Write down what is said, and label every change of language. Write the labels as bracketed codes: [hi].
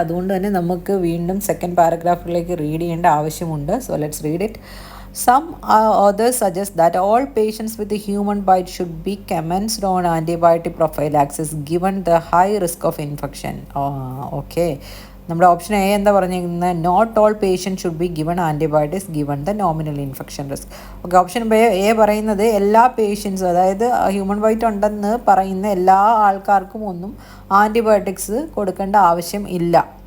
[ml] അതുകൊണ്ട് തന്നെ നമുക്ക് വീണ്ടും സെക്കൻഡ് പാരഗ്രാഫിലേക്ക് റീഡ് ചെയ്യേണ്ട ആവശ്യമുണ്ട്. [en] So let's read it. Some others suggest that all patients with a human bite should be commenced on antibiotic prophylaxis given the high risk of infection. Okay. [ml] നമ്മുടെ option A എന്താ പറഞ്ഞിരിക്കുന്നത്? [en] Not all patient should be given antibiotics given the nominal infection risk. [ml] Okay, option A പറയുന്നത് എല്ലാ പേഷ്യൻസും, അതായത് human byte ഉണ്ടെന്ന് പറയുന്ന എല്ലാ ആൾക്കാർക്കും ഒന്നും ആൻറ്റിബയോട്ടിക്സ് കൊടുക്കേണ്ട ആവശ്യം ഇല്ല.